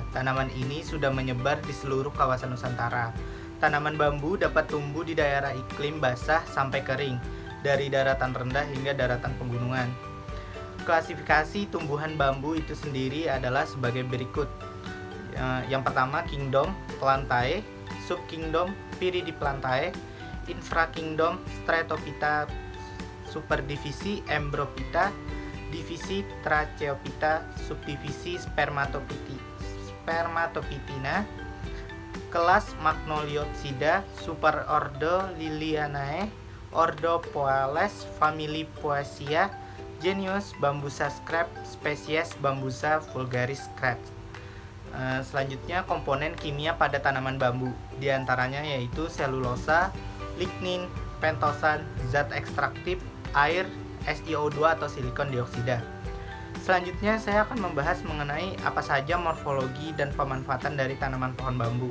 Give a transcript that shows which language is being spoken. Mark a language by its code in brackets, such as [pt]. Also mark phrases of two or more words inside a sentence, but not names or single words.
[id] Tanaman ini sudah menyebar di seluruh kawasan Nusantara. Tanaman bambu dapat tumbuh di daerah iklim basah sampai kering, dari daratan rendah hingga daratan pegunungan. Klasifikasi tumbuhan bambu itu sendiri adalah sebagai berikut. Yang pertama, Kingdom Plantae, Subkingdom Viridiplantae, Infrakingdom Stretophyta, Superdivisi Embrophyta, Divisi Tracheophyta, Subdivisi Spermatophytina, kelas Magnoliopsida, Superordo Lilianae, Ordo Poales, Famili Poaceae, genus Bambusa Scrap, spesies Bambusa vulgaris Kratz. Selanjutnya, komponen kimia pada tanaman bambu, diantaranya yaitu selulosa, lignin, pentosan, zat ekstraktif, air, SiO2 atau silikon dioksida. Selanjutnya saya akan membahas mengenai apa saja morfologi dan pemanfaatan dari tanaman pohon bambu.